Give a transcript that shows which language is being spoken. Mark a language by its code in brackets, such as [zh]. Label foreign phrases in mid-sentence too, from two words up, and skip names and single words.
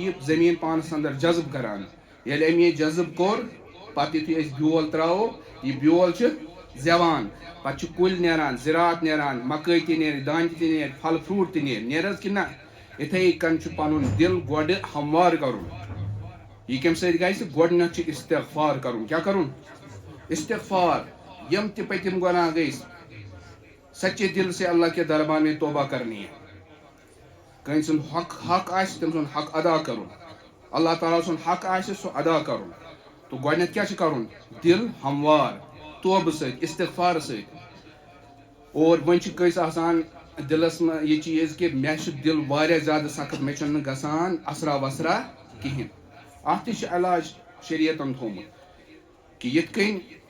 [ks] یہِ زٔمیٖن پانس اندر جذب کران ییٚلہِ أمۍ یہِ جذب کوٚر پتہٕ یُتھُے أسۍ بیول تراوو یہِ بیول چھُ زٮ۪وان پتہٕ چھِ کُلۍ نیران زِراعت نیران مکٲے تہِ نیرِ دانہِ تہِ نیرِ پھل فروٗٹ تہِ نیرِ حظ کِنہٕ نہ یِتھٕے کٔنۍ چھُ پنُن دِل گۄڈٕ ہموار کرُن یہِ کمہِ سۭتۍ گژھِ گۄڈٕنیتھ چھُ استغفار کرُن کیٛاہ کرُن استغفار یِم تہِ پٔتِم گۄناہ گٔے [ur] سچے دل سے اللہ کے دربار میں توبہ کرنی ہے [ks] کٲنٛسہِ سُنٛد حق آسہِ تٔمۍ سُنٛد حق ادا کرُن اللہ تعالیٰ سُنٛد حق آسہِ سُہ ادا کرُن تہٕ گۄڈٕنیتھ کیٛاہ چھُ کرُن دِل ہموار توبہٕ سۭتۍ استغفار سۭتۍ اور وۄنۍ چھِ کٲنٛسہِ آسان دِلس منٛز یہِ چیٖز کہِ مےٚ چھُ دِل واریاہ زیادٕ سخت مےٚ چھُنہٕ گژھان اثرا وثرا کِہینۍ اتھ تہِ چھُ علاج شریعتن تھوٚومُت کہِ یِتھ کٔنۍ